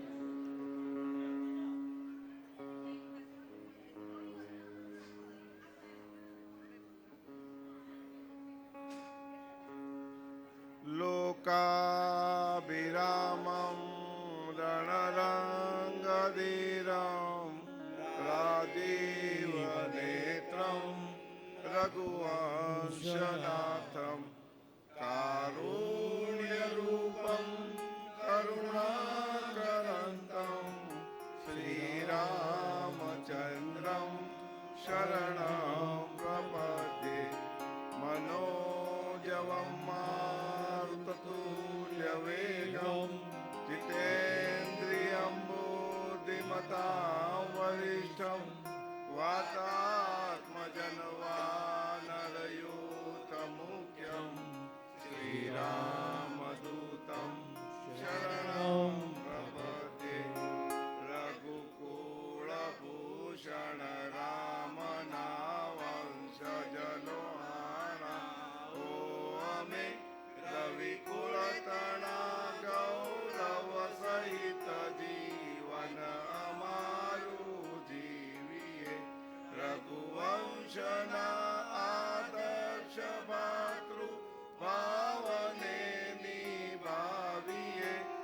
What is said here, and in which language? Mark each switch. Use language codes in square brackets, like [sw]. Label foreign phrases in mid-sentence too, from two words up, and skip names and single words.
[sa] लोकाभिरामं रणरंगधीरं राजीवनेत्रं रघुवंशनाथं कारुण्यरूपं करुणाकरंतं श्रीरामचंद्रं शरणं प्रपद्ये. मनोजवं मारुततुल्यवेगं जितेन्द्रियं बुद्धिमतां वरिष्ठं वातात्मजनवानरयूथमुख्यं श्रीरामदूतं शरणं प्रपद्ये. [gu] રઘુકુલભૂષણ રામનાવંશજનો રવિકુળતણા ગૌરવ સહિત જીવન અમારું જીવીએ. રઘુવંશના આદર્શ ભાતૃ ભાવને નિભાવીએ.